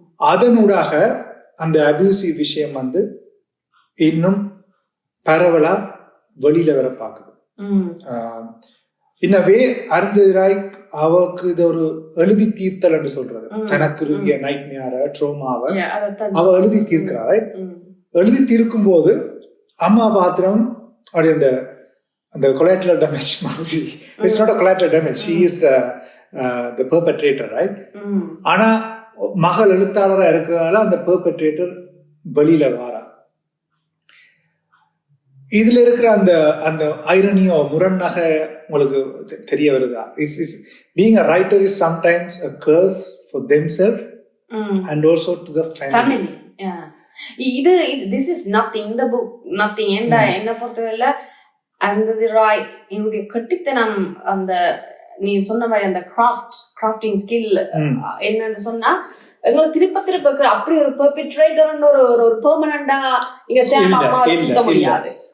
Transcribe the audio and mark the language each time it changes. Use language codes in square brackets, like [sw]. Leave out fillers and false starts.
[ta] அதனூடாக அந்த அபியூசிவ் விஷயம் வந்து இன்னும் பரவலா வெளியில வர பாக்குது. இன்னவே அருந்ததிராய் அவக்கு இது ஒரு எழுதி தீர்த்தல் என்று சொல்றது. தனக்கு இருக்கிய நைட்மேர ட்ரோமாவை அவ எழுதி தீர்க்கிறாள். எழுதி தீர்க்கும் போது அம்மா பாத்திரம் அப்படி அந்த collateral damage மாதிரி, [en] it's not a collateral damage, she is the perpetrator, right? [ta] ஆனா மகள் எழுத்தாளரா இருக்கிறதால அந்த perpetrator வெளியில வாரா. இதுல இருக்கிற அந்த ஐரனியோ முரண்னாக உங்களுக்கு தெரிய வருதா? [en] Being a writer is sometimes a curse for themselves and also to the family. [ta] இது [en] this is nothing, the book nothing. [ta] என்ன பொறுத்தவரையில அருந்ததிராய் என்னுடைய கட்டித்தனம், அந்த நீ சொன்ன மாதிரி அந்த கிராஃப்டிங் ஸ்கில் என்னன்னு சொன்னா, எங்களை திருப்ப அப்படி ஒரு பெர்பெட்ரேட்டர்னு ஒரு பெர்மனண்டா நீங்க ஸ்டாம்ப் அம்மா கொடுக்க முடியாது.